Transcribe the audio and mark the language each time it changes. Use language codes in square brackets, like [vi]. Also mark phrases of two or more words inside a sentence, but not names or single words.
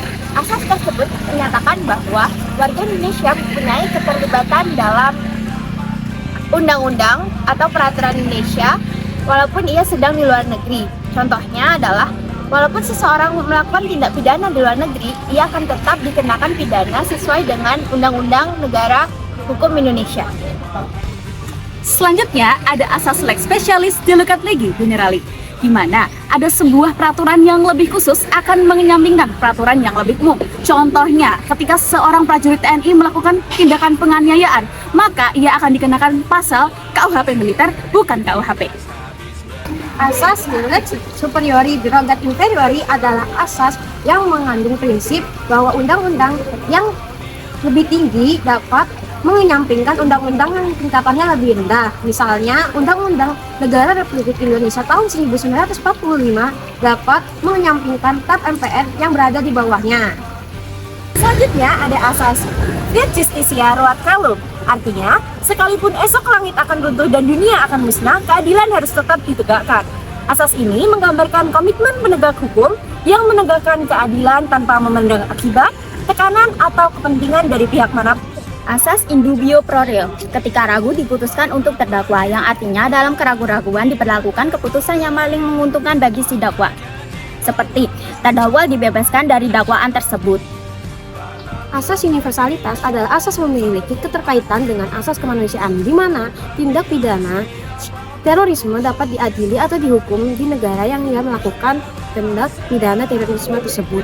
[id] Asas tersebut menyatakan bahwa warga Indonesia mempunyai keterlibatan dalam undang-undang atau peraturan Indonesia walaupun ia sedang di luar negeri. Contohnya adalah walaupun seseorang melakukan tindak pidana di luar negeri, ia akan tetap dikenakan pidana sesuai dengan Undang-Undang Negara Hukum Indonesia. Selanjutnya ada asas [la] lex specialis derogat legi generali, [id] di mana ada sebuah peraturan yang lebih khusus akan menyampingkan peraturan yang lebih umum. Contohnya, ketika seorang prajurit TNI melakukan tindakan penganiayaan, maka ia akan dikenakan pasal KUHP militer, bukan KUHP. Asas [la] lex superiori derogat inferiori [id] adalah asas yang mengandung prinsip bahwa undang-undang yang lebih tinggi dapat menyampingkan undang-undang yang tingkatannya lebih rendah. Misalnya, Undang-Undang Negara Republik Indonesia tahun 1945 dapat menyampingkan TAP MPR yang berada di bawahnya. Selanjutnya ada asas [la] Fiat Justitia Ruat Caelum. [id] Artinya, sekalipun esok langit akan runtuh dan dunia akan musnah, keadilan harus tetap ditegakkan. Asas ini menggambarkan komitmen penegak hukum yang menegakkan keadilan tanpa memandang akibat, tekanan, atau kepentingan dari pihak manapun. Asas [la] in dubio pro reo, [id] ketika ragu diputuskan untuk terdakwa, yang artinya dalam keraguan-raguan diperlakukan keputusan yang paling menguntungkan bagi si dakwa. Seperti terdakwa dibebaskan dari dakwaan tersebut. Asas universalitas adalah asas memiliki keterkaitan dengan asas kemanusiaan, di mana tindak pidana terorisme dapat diadili atau dihukum di negara yang melakukan tindak pidana terorisme tersebut.